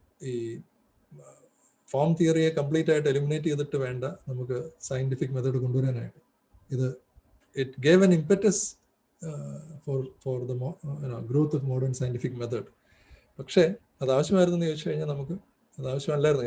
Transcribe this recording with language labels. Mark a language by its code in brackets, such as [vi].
[ml] ഈ form തിയറിയെ complete ആയിട്ട് eliminate ചെയ്തിട്ട് വേണ്ട നമുക്ക് സയന്റിഫിക് മെത്തേഡ് കൊണ്ടുവരാനായിട്ട്. [en] it gave an impetus for the growth of modern scientific method. [ml] പക്ഷേ അത് ആവശ്യമായിരുന്നു എന്ന് ചോദിച്ചു കഴിഞ്ഞാൽ നമുക്ക് അത് ആവശ്യമല്ലായിരുന്നു.